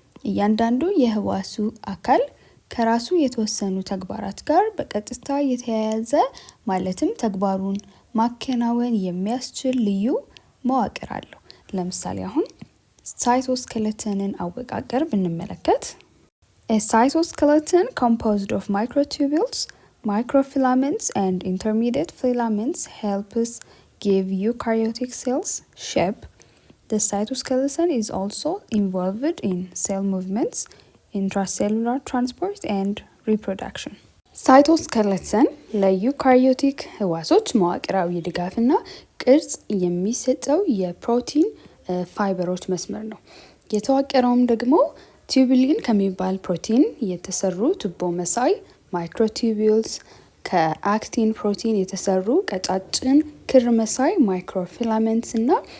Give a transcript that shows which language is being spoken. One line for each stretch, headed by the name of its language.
Amharic: እያንዳንዱ የህዋሱ አካል ከራሱ የተወሰኑ ተግባራት ጋር በቀጥታ የተያያዘ ማለትም ተግባሩን ማከናወን የሚያስችል ልዩ መዋቅር አለው። ለምሳሌ አሁን ሳይቶስኬለተንን አወቃቀር ብንመለከት
English: A cytoskeleton composed of microtubules, microfilaments and intermediate filaments helps give eukaryotic cells shape. The cytoskeleton is also involved in cell movements, intracellular transport and reproduction.
Amharic: ሳይቶስኬለተን ለዩካሪዮቲክ ህዋሶች መዋቅራዊ ድጋፍና ቅርጽ የሚሰጠው የፕሮቲን ፋይበሮች መስመር ነው። የተዋቀረውም ደግሞ ቲዩቡሊን ከሚባል ፕሮቲን የተሰሩ ቱቦ መሳይ ማይክሮቱቢዩልስ፣ ከአክቲን ፕሮቲን የተሰሩ ቀጫጭን ክር መሳይ ማይክሮፊላመንትስ እና